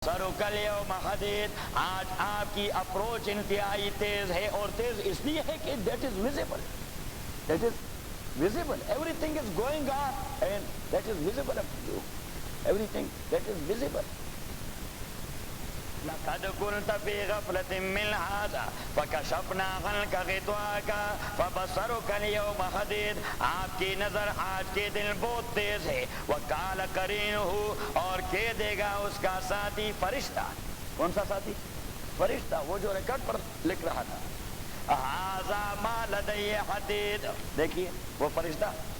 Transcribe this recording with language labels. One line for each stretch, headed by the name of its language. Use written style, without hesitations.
Arabic: فَبَصَّرُكَ الْيَوْمَ حَدِيدٌ،
Urdu: آج آپ کی اپروچ انتہائی تیز ہے، اور تیز اس لیے ہے کہ
English: that is visible. That is visible. Everything is going on and that is visible up to you. Everything that is visible.
Arabic: لَقَدْ كُنْتَ فِي غَفْلَةٍ مِّنْ هَٰذَا فَكَشَفْنَا عَنْكَ غِطَاءَكَ فَبَصَرُكَ الْيَوْمَ حَدِيدٌ،
Urdu: آپ کی نظر آج کے دن بہت تیز ہے۔
Arabic: وَقَالَ قَرِينُهُ،
Urdu: اور کہہ دے گا اس کا ساتھی فرشتہ۔ کون سا ساتھی؟ فرشتہ، وہ جو ریکارڈ پر لکھ رہا تھا،
Arabic: هَٰذَا مَا لَدَيَّ عَتِيدٌ،
Urdu: دیکھیے وہ فرشتہ